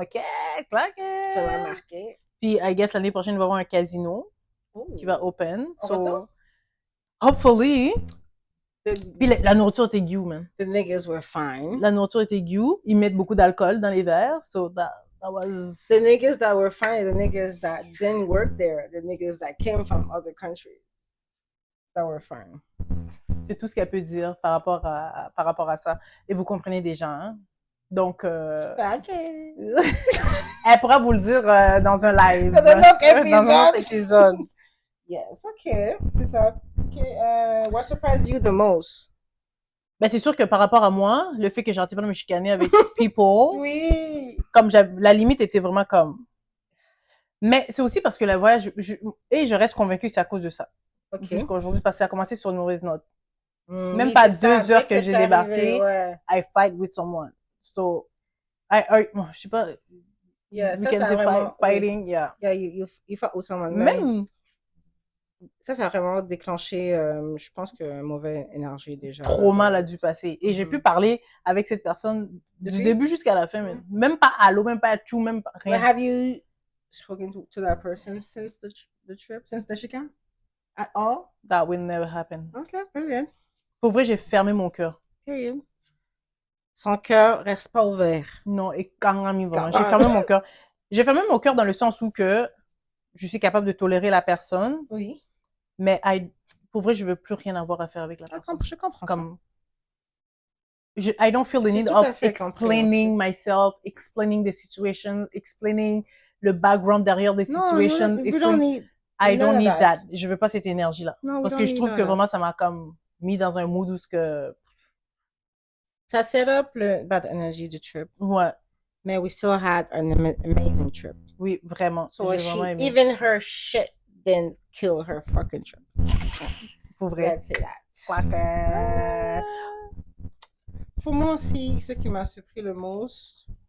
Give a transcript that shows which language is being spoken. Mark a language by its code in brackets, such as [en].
[fr] Ça m'a marqué. Puis, [en] I guess, [fr] l'année prochaine, il va y avoir un casino qui va [en] open. So, hopefully. [fr] Puis, la nourriture était gueu, man. [en] The niggas were fine. [fr] La nourriture était gueu. Ils mettent beaucoup d'alcool dans les verres. [en] So, that was... The niggas that were fine, the niggas that didn't work there, the niggas that came from other countries that were fine. [fr] C'est tout ce qu'elle peut dire par rapport à ça. Et vous comprenez déjà, hein? Donc, OK. elle pourra vous le dire dans un live. Dans un autre épisode. Dans un autre épisode. [en] Yes, OK. [fr] C'est ça. OK. [en] What surprised you the most? [fr] Ben, c'est sûr que par rapport à moi, le fait que j'arrêtais pas de me chicaner avec people. Oui. Comme la limite était vraiment comme... Mais c'est aussi parce que le voyage... je reste convaincue que c'est à cause de ça. Okay. Jusqu'à aujourd'hui, parce que ça a commencé sur une mauvaise note. Même pas 2 heures que j'ai débarqué, [en] I fight with someone. [fr] So, je sais pas. Yeah, [en] we can say fighting, yeah. Yeah, you fight with someone. [fr] Même. Ça a vraiment déclenché, je pense que mauvaise énergie déjà. Trop mal a dû passer. Et j'ai pu parler avec cette personne du début jusqu'à la fin. Même pas allô, même pas tout, même pas rien. [en] But have you spoken to that person since the trip, since the chicane? At all? That will never happen. Okay, period. [fr] Pour vrai, j'ai fermé mon cœur. [en] Period. [fr] Son cœur reste pas ouvert. Non, et carrément, vraiment. J'ai fermé mon cœur. J'ai fermé mon cœur dans le sens où que je suis capable de tolérer la personne. Oui. Mais pour vrai, je veux plus rien avoir à faire avec la personne. Je comprends comme, ça. [en] I don't feel the need of explaining myself, explaining the situation, explaining [fr] le background derrière des situations. [en] I don't need that. [fr] Je veux pas cette énergie-là. Parce que je trouve que vraiment, ça m'a comme mis dans un mood où ce que... Ça [en] set up [fr] le [en] bad energy [fr] du trip. Ouais. [en] Mais we still had an amazing trip. [fr] Oui, vraiment. [en] So even her shit didn't kill her fucking trip. [fr] Pour vrai. [en] Let's say that. [fr] Pour moi aussi, ce qui m'a surpris le most...